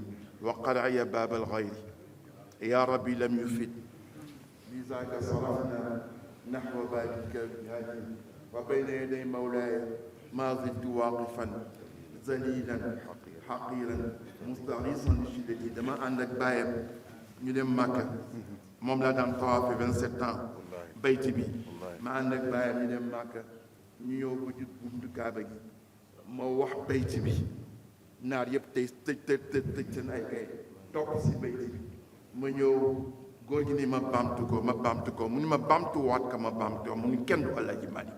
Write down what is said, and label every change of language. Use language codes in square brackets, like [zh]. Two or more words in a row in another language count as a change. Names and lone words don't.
[ar] وقرع باب الغير يا ربي لم يفد، لذاك صرفنا نحو بابك بهذه وبين يدي مولاي ما زلت واقفا ذليلا حقيرا مستغيثا لشدتي. [wo] dama ànd ak baayam ñu dem Màkka, moom laa daan tawaafe 27 ans bayti bi, ma ànd ak baayam ñu dem Màkka, ñu ñëw ba jut buntu Kaaba gi, ma wax bayti bi, naar yëpp tey tëj seen ay kay topp si bayti bi, ma ñëw góor gi ni ma baamtu ko mu ni ma baamtuwaat ka ma baamtu mu ni kenn du Alaaji Maalik.